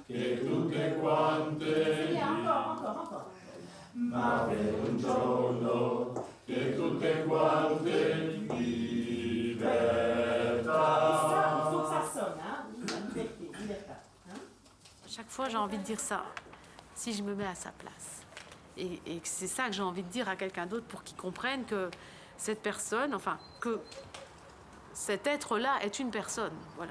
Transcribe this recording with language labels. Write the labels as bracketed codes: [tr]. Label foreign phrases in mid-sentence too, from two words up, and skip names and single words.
[it] Che tutte quante. Sì, ancora. Ma per un giorno che tutte quante in libertà. [fr] Il faut que ça sonne, hein. [it] Libertà. [fr] Chaque fois, j'ai envie de dire ça, si je me mets à sa place. Et c'est ça que j'ai envie de dire à quelqu'un d'autre pour qu'il comprenne que cette personne, enfin, que cet être-là est une personne, voilà.